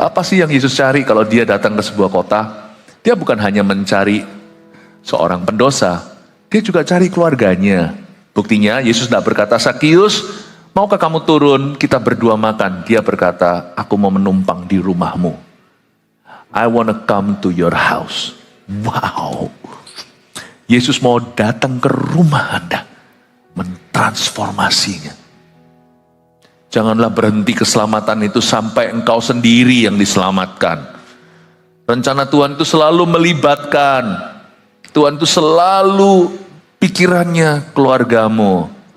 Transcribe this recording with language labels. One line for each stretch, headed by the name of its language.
Indonesian: Apa sih yang Yesus cari kalau dia datang ke sebuah kota? Dia bukan hanya mencari seorang pendosa, dia juga cari keluarganya. Buktinya Yesus tidak berkata, Sakeus, maukah kamu turun, kita berdua makan? Dia berkata, aku mau menumpang di rumahmu.
English: I wanna come to your house. Wow.
Indonesian: Yesus mau datang ke rumah Anda. Mentransformasinya. Janganlah berhenti keselamatan itu sampai engkau sendiri yang diselamatkan. Rencana Tuhan itu selalu melibatkan. Tuhan itu selalu pikirannya keluargamu.